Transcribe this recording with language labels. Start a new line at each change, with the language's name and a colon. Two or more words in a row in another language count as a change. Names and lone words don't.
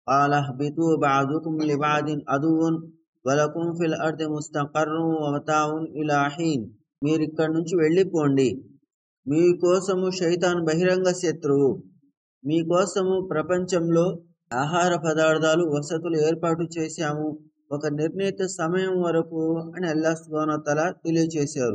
Arabic: قال اهبطوا بعضكم لبعض عدو ولكم في الأرض مستقر ومتاع إلى حين.
Telugu: మీరు ఇక్కడి నుంచి వెళ్ళిపోండి, మీకోసము శైతాన్ బహిరంగ శత్రువు, మీకోసము ప్రపంచంలో ఆహార పదార్థాలు వసతులు ఏర్పాటు చేశాము ఒక నిర్ణీత సమయం వరకు అని అల్లాహ్
Arabic: سبحانه وتعالى
Telugu: తెలియచేశారు.